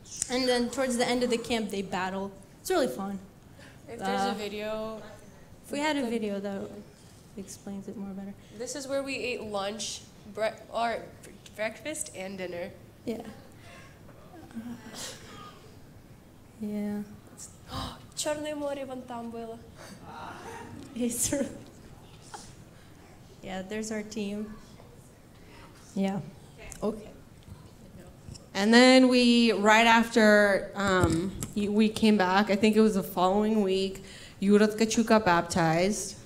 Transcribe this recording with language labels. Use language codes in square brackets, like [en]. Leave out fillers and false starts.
[en] And then towards the end of the camp, they battle. It's really fun. If there's a video. If we had a video, that explains it more better. This is where we ate lunch, breakfast, and dinner. Yeah. Yeah. [ru] Черное море вон там было. [en] It's really, yeah, there's our team. Yeah. Okay. And then right after we came back, I think it was the following week, Yura Tkachuk got baptized.